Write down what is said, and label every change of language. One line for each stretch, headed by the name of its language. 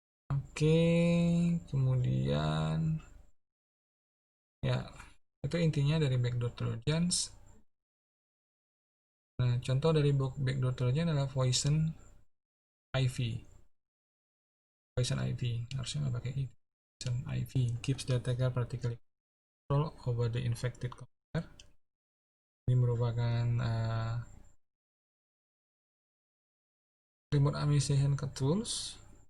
Indonesian: Oke, kemudian ya itu intinya dari backdoor trojans. Nah, contoh dari backdoor trojan adalah Poison Ivy. Poison Ivy harusnya nggak pakai itu.
English: Poison Ivy keeps the attacker practically control over the infected computer.
Indonesian: Ini merupakan remote administration tools.